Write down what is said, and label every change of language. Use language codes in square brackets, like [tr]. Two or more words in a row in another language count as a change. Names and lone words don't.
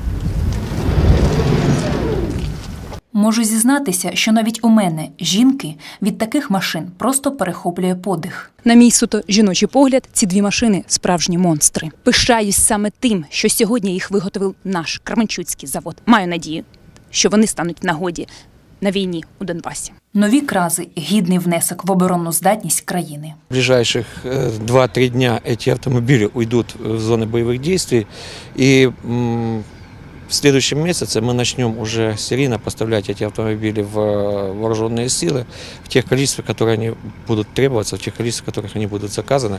[uk] Можу зізнатися, що навіть у мене, жінки, від таких машин просто перехоплює подих. На мій суто жіночий погляд, ці 2 машини – справжні монстри. Пишаюсь саме тим, що сьогодні їх виготовив наш Кременчуцький завод. Маю надію, що вони стануть в нагоді на війні у Донбасі. Нові «Крази» – гідний внесок в оборонну здатність країни. [ru] В ближайших 2-3 дня эти автомобили уйдут в зоны боевых действий, и в следующем месяце мы начнем уже серийно поставлять эти автомобили в вооруженные силы в тех количествах, которые они будут требоваться, в тех количествах, в которых они будут заказаны.